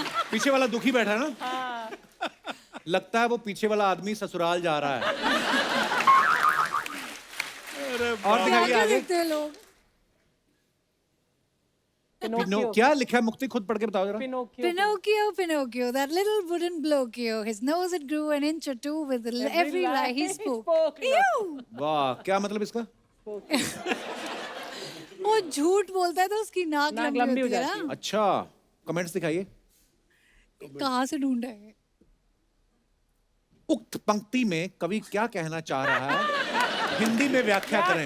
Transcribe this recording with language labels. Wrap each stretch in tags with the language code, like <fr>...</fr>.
<hi>पीछे वाला दुखी बैठा है ना, लगता है वो पीछे वाला आदमी ससुराल जा रहा है। और दिखाइए क्या आगे। देखते हैं लोग? क्या लिखा है मुक्ति, खुद पढ़ के बताओ जरा।</hi> <en>Pinocchio, Pinocchio, that little wooden Pinocchio. His nose it grew an inch or two with every lie he spoke. Ew!</en> <hi>वाह, क्या मतलब इसका? वो झूठ बोलता है तो उसकी नाक लंबी होती है ना। अच्छा, कमेंट्स दिखाइए। कहाँ से ढूंढा है? उक्त पंक्ति में कवि क्या कहना चाह रहा है, हिंदी में व्याख्या करें।</hi>